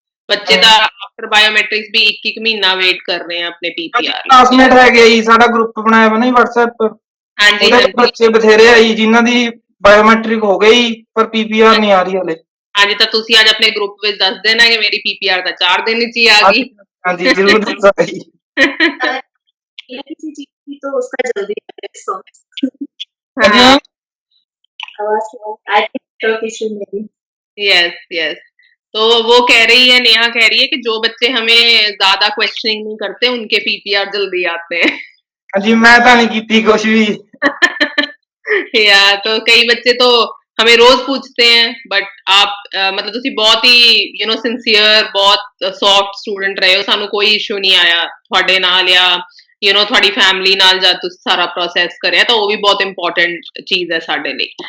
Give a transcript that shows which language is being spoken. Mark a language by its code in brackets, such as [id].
[pa] ਬੱਚੇ ਤਾਂ after biometrics ਵੀ ਇੱਕ ਮਹੀਨਾ ਵੇਟ ਕਰ ਰਹੇ ਆ ਆਪਣੇ ਪੀਪੀਆਰ ਲਈ। ਕਲਾਸਮੇਟ ਹੈਗੇ ਜੀ, ਸਾਡਾ ਗਰੁੱਪ ਬਣਾਇਆ ਵਾ ਨਾ WhatsApp, ਹਾਂਜੀ ਉਹਦੇ ਚ ਬੱਚੇ ਬਥੇਰੇ ਆ ਜੀ ਜਿਨ੍ਹਾਂ ਦੀ ਬਾਇਓਮੈਟ੍ਰਿਕ ਹੋ ਗਈ ਪਰ PPR ਨਹੀਂ ਆ ਰਹੀ ਹਲੇ। ਹਾਂਜੀ ਤਾਂ ਤੁਸੀਂ ਅੱਜ ਆਪਣੇ ਗਰੁੱਪ ਵਿੱਚ ਦੱਸ ਦੇਣਾ ਕਿ ਮੇਰੀ ਪੀਪੀਆਰ ਤਾਂ 4 ਦਿਨ ਚ ਹੀ ਆ ਗਈ। ਹਾਂਜੀ ਜ਼ਰੂਰ ਦੱਸਾਂਗਾ ਜੀ। [hi] अगर किसी चीज की तो उसका जल्दी रिस्पॉन्स। [pa] ਹਾਂਜੀ [hi] हाँ मैम आवाज आई थिंक नेटवर्क इशू में भी। यस तो वो कह रही है, नेहा कह रही है कि जो बच्चे हमें ज्यादा क्वेश्चनिंग नहीं करते उनके पीपीआर जल्दी आते हैं। [pa] ਹਾਂਜੀ ਮੈਂ ਤਾਂ ਨਹੀਂ ਕੀਤੀ [hi] कुछ भी। या तो कई बच्चे तो हमें रोज पूछते हैं, बट आप मतलब [pa] ਤੁਸੀਂ ਬਹੁਤ ਹੀ ਸਿਨਸੀਅਰ, ਬਹੁਤ ਸੌਫਟ ਸਟੂਡੈਂਟ ਰਹੇ ਹੋ, ਸਾਨੂੰ ਕੋਈ ਇਸ਼ੂ ਨਹੀਂ ਆਇਆ ਤੁਹਾਡੇ ਨਾਲ ਜਾਂ ਤੁਹਾਡੀ ਫੈਮਿਲੀ ਨਾਲ ਜਦ ਤੁਸੀਂ ਸਾਰਾ ਪ੍ਰੋਸੈਸ ਕਰਿਆ, ਤਾਂ ਉਹ ਵੀ ਬਹੁਤ ਇੰਪੋਰਟੈਂਟ ਚੀਜ਼ ਹੈ ਸਾਡੇ ਲਈ।